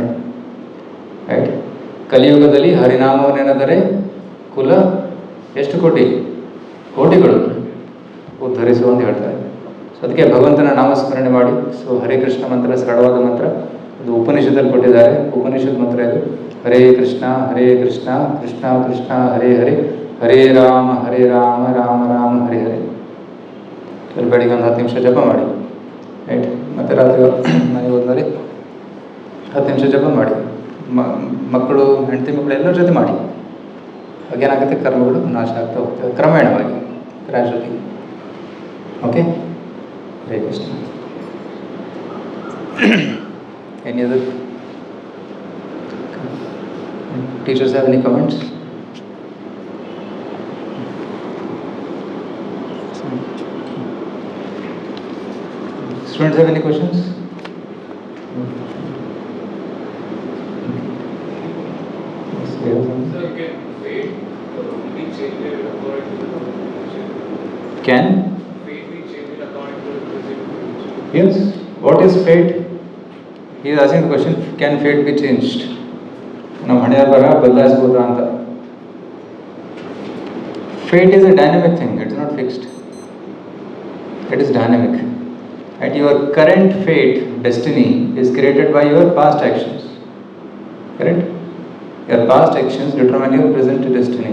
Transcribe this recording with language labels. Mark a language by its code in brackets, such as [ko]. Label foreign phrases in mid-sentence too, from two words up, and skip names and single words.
[kn] ರೈಟ್, ಕಲಿಯುಗದಲ್ಲಿ ಹರಿನಾಮವನ್ನೆನೆದರೆ ಕುಲ ಎಷ್ಟು ಕೋಟಿಗಳು ಉದ್ಧರಿಸು ಅಂತ ಹೇಳ್ತಾರೆ. ಸೊ ಅದಕ್ಕೆ ಭಗವಂತನ ನಾಮಸ್ಮರಣೆ ಮಾಡಿ. ಸೊ ಹರೇ ಕೃಷ್ಣ ಮಂತ್ರ ಸರಳವಾದ ಮಂತ್ರ, ಅದು ಉಪನಿಷತ್ತಲ್ಲಿ ಕೊಟ್ಟಿದ್ದಾರೆ. ಉಪನಿಷತ್ ಮಂತ್ರ ಇದು. [sa] ಹರೇ ಕೃಷ್ಣ ಕೃಷ್ಣ ಕೃಷ್ಣ ಹರೇ ಹರೇ, ಹರೇ ರಾಮ ರಾಮ ರಾಮ ಹರೇ ಹರೇ. [kn] ಅಲ್ಲಿ ಬೆಳಿಗ್ಗೆ ಒಂದು 10 ನಿಮಿಷ ಜಪ ಮಾಡಿ. ರೈಟ್, ಮತ್ತು ರಾತ್ರಿ ಮನೆಗೆ ಹೋದ್ಮೇಲೆ 10 ನಿಮಿಷ ಜಪ ಮಾಡಿ. ಮಕ್ಕಳು, ಹೆಂಡತಿ ಮಕ್ಕಳು ಎಲ್ಲರ ಜೊತೆ ಮಾಡಿ. ಹಾಗೇನಾಗುತ್ತೆ? ಕರ್ಮಗಳು ನಾಶ ಆಗ್ತಾ ಹೋಗ್ತವೆ ಕ್ರಮೇಣವಾಗಿ, ಗ್ರ್ಯಾಜುಯಲಿ. ಓಕೆ, ಹರೇ ಕೃಷ್ಣ. [en] any other teachers have any comments? Students have any questions? So can fate be changed according to the future? Can Fate be changed according to the present? yes, what is fate? He is asking the question, can fate be changed? [kn] ನಾವು ಹಣೆಯ ಬರ ಬದಲಾಯಿಸ್ಬೋದಾ ಅಂತ. [en] Fate is a dynamic thing, it's not fixed. It is dynamic. And your current fate, destiny, is created by your past actions. Correct? Your past actions determine your present destiny.